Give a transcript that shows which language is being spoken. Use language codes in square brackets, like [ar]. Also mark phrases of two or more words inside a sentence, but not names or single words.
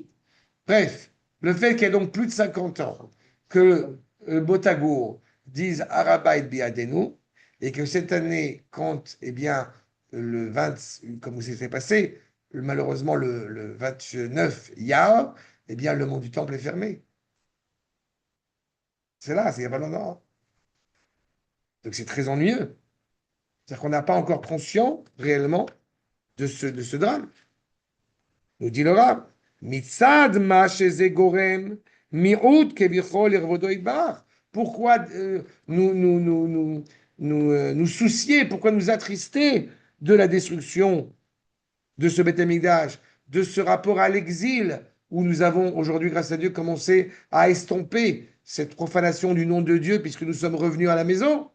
[fr] Bref, le fait qu'il y ait donc plus de 50 ans que Botagour dise [he] הר הבית בידינו [fr] et que cette année, quand, eh bien, le 20, comme ça s'est passé, malheureusement le 29 Iyar, eh bien, le mont du Temple est fermé. C'est là, c'est il n'y a pas longtemps. Donc c'est très ennuyeux. C'est-à-dire qu'on n'a pas encore conscience réellement de ce drame. Nous dit le Rav. [he] מצד מה שזה גורם, מיעוט כביכול בכבודו יתברך. [fr] Pourquoi nous soucier, pourquoi nous attrister de la destruction de ce [he] בית המקדש, [fr] de ce rapport à l'exil, où nous avons aujourd'hui, grâce à Dieu, commencé à estomper cette profanation du nom de Dieu, puisque nous sommes revenus à la maison.